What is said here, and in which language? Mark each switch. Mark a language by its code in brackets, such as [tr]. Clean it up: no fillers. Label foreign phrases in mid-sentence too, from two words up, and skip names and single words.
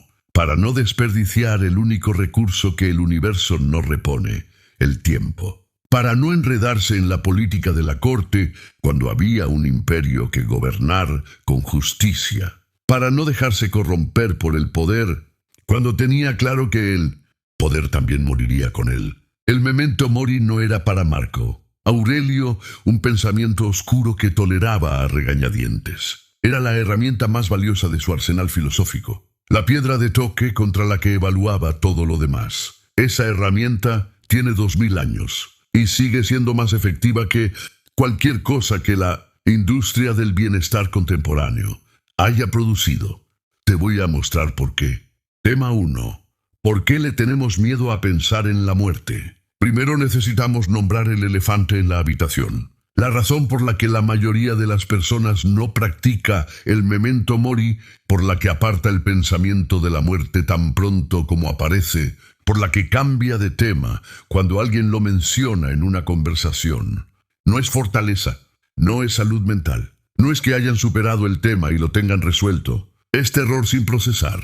[es] Para no desperdiciar el único recurso que el universo no repone, el tiempo. Para no enredarse en la política de la corte cuando había un imperio que gobernar con justicia. Para no dejarse corromper por el poder cuando tenía claro que el poder también moriría con él. El [la] memento mori [es] no era para Marco Aurelio un pensamiento oscuro que toleraba a regañadientes. Era la herramienta más valiosa de su arsenal filosófico. La piedra de toque contra la que evaluaba todo lo demás. Esa herramienta tiene 2000 años y sigue siendo más efectiva que cualquier cosa que la industria del bienestar contemporáneo haya producido. Te voy a mostrar por qué. Tema 1. ¿Por qué le tenemos miedo a pensar en la muerte? Primero necesitamos nombrar el elefante en la habitación. La razón por la que la mayoría de las personas no practica el [la] memento mori, [es] por la que aparta el pensamiento de la muerte tan pronto como aparece, por la que cambia de tema cuando alguien lo menciona en una conversación, no es fortaleza, no es salud mental, no es que hayan superado el tema y lo tengan resuelto, es terror sin procesar.